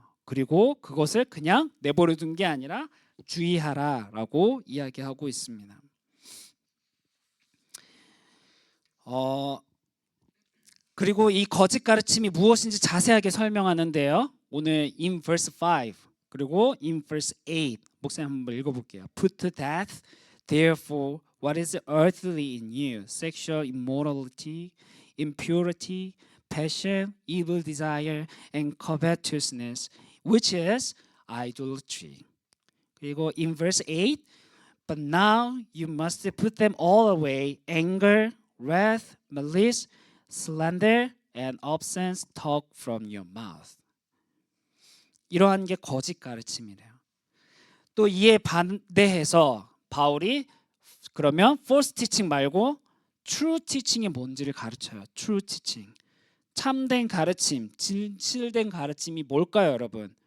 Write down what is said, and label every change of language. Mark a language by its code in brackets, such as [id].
[ko] 그리고 그것을 그냥 내버려 둔 게 아니라 주의하라라고 이야기하고 있습니다. 그리고 이 거짓 가르침이 무엇인지 자세하게 설명하는데요. 오늘 [en] in verse 5 [ko] 그리고 [en] in verse 8 [ko] 목사님 한번 읽어볼게요. [en] Put to death therefore what is earthly in you, sexual immorality, impurity, passion, evil desire, and covetousness, which is idolatry. [ko] 그리고 [en] in verse 8, but now you must put them all away, anger, wrath, malice, slander, and obscene talk from your mouth. [ko] 이러한 게 거짓 가르침이래요. 또 이에 반대해서 바울이 그러면 [en] false teaching [ko] 말고 [en] true teaching [ko] 이 뭔지를 가르쳐요. [en] true teaching. [ko] 참된 가르침, 진실된 가르침이 뭘까요, 여러분?